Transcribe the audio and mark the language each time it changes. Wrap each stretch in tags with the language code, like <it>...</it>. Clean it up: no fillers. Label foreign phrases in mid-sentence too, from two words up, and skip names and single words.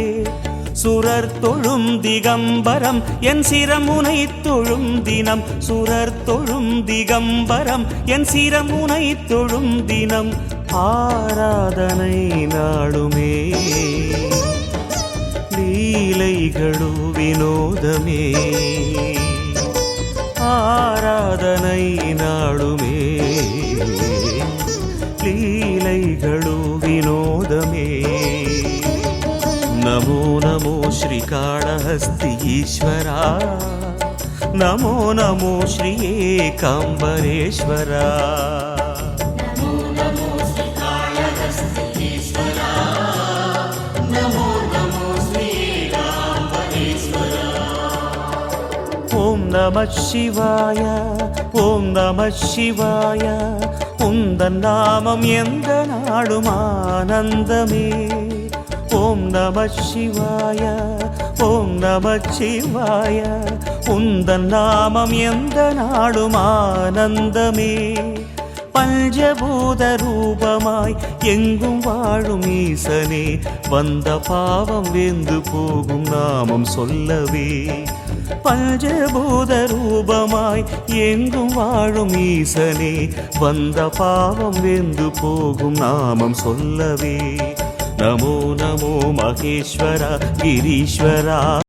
<ta>சுரர் தொழும் திகம்பரம் என் சிரமுனை தொழும் தினம், சுரர் தொழும் திகம்பரம் என் சிரமுனை தொழும் தினம், ஆராதனை நாடுமே லீலைகளோ வினோதமே, ஆராதனை நாடுமே லீலைகளோ வினோதமே.</ta> <sa>नमो नमो श्रीकाळहस्ति ईश्वरा, नमो नमो श्री एकाम्बरेश्वरा. नमो नमो श्रीकाळहस्ति ईश्वरा, नमो नमो श्री एकाम्बरेश्वरा. ओम नमः शिवाय, ओम नमः शिवाय,</sa> <ta>உந்தன் நாமம் எந்த நாடும் ஆனந்தமே.</ta> <sa>ओम नमः शिवाय, ओम नमः शिवाय,</sa> <ta>உந்தன் நாமம் எந்த நாடும் ஆனந்தமே. பஞ்சபூத ரூபமாய் எங்கும் வாழும் ஈசனே, வந்த பாவம் வெந்து போகும் நாமம் சொல்லவே. பஞ்சபூத ரூபமாய் எங்கும் வாழும் ஈசனே, வந்த பாவம் வெந்து போகும் நாமம் சொல்லவே.</ta> <sa>नमो नमो महेश्वर गिरीश्वरा.</sa>